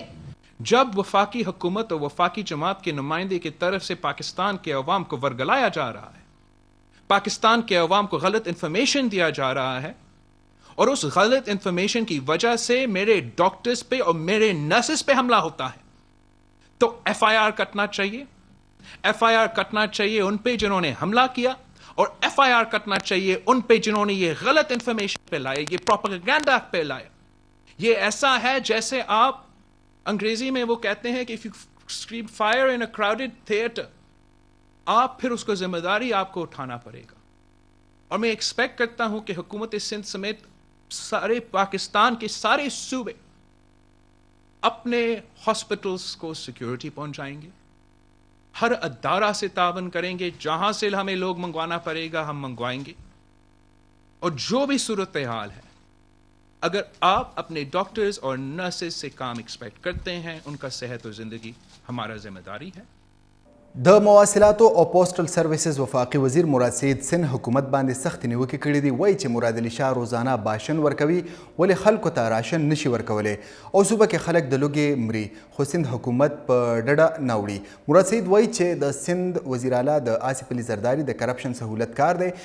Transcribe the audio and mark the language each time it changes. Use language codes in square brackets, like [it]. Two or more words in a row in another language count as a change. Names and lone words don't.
[ur] جب وفاقی حکومت اور وفاقی جماعت کے نمائندے کی طرف سے پاکستان کے عوام کو ورگلایا جا رہا ہے، پاکستان کے عوام کو غلط انفارمیشن دیا جا رہا ہے، اور اس غلط انفارمیشن کی وجہ سے میرے ڈاکٹرز پہ اور میرے نرسز پہ حملہ ہوتا ہے، تو ایف آئی آر کٹنا چاہیے. ایف آئی آر کٹنا چاہیے ان پہ جنہوں نے حملہ کیا، اور ایف آئی آر کٹنا چاہیے ان پہ جنہوں نے یہ غلط انفارمیشن پہ لائے، یہ پروپیگنڈا پہ لائے. یہ ایسا ہے جیسے آپ انگریزی میں وہ کہتے ہیں کہ [en] if you scream fire in a crowded theater، [ur] آپ پھر اس کو ذمہ داری آپ کو اٹھانا پڑے گا. اور میں ایکسپیکٹ کرتا ہوں کہ حکومت سندھ سمیت سارے پاکستان کے سارے صوبے اپنے ہاسپٹلس کو سیکیورٹی پہنچائیں گے، ہر ادارہ سے تعاون کریں گے، جہاں سے ہمیں لوگ منگوانا پڑے گا ہم منگوائیں گے. اور جو بھی صورتحال ہے، اگر آپ اپنے ڈاکٹرز اور نرسز سے کام ایکسپیکٹ کرتے ہیں، ان کا صحت و زندگی ہمارا ذمہ داری ہے. [ps] د مواصلاتو او پوسټل سرویسز وفاقي وزیر مراد سعید سن حکومت باندې سخت نیوکې کړې دي. وایي چې مراد علي شاه روزانه باشن ورکوي ولې خلکو ته راشن نشي ورکولی او صوبه کې خلک د لوږې مري خو سند حکومت په ډډه نه وړي. مراد سعید وایي چې د سند وزیر اعلی د آصف علي زرداري د کرپشن سهولت کار دی.